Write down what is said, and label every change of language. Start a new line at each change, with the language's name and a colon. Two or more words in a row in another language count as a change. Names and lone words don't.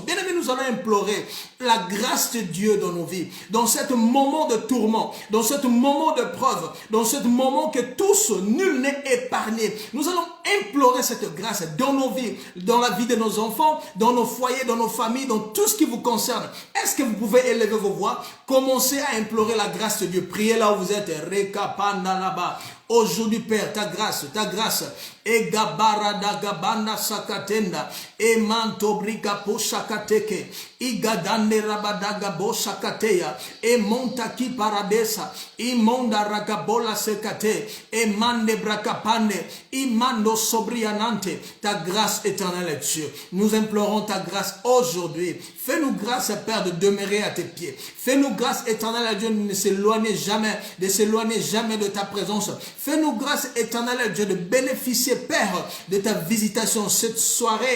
French: Bien aimé, nous allons implorer la grâce de Dieu dans nos vies, dans ce moment de tourment, dans ce moment de preuve, dans ce moment que tous, nul n'est épargné. Nous allons implorer cette grâce dans nos vies, dans la vie de nos enfants, dans nos foyers, dans nos familles, dans tout ce qui vous concerne. Est-ce que vous pouvez élever vos voix? Commencez à implorer la grâce de Dieu. Priez là où vous êtes. Rekapanda là-bas. Aujourd'hui, Père, ta grâce, et gabarada gabanda sakatenda, et mantobrika po sakateke, igadande rabadaga bo sakateya, et montaki paradesa, imonda ragabola sekate, et mande brakapande, imando sobrianante, ta grâce éternelle, Dieu. Nous implorons ta grâce aujourd'hui. Fais-nous grâce, Père, de demeurer à tes pieds. Fais-nous grâce éternelle, Dieu, de ne s'éloigner jamais, de ta présence. Fais-nous grâce éternelle, Dieu, de bénéficier, Père, de ta visitation cette soirée.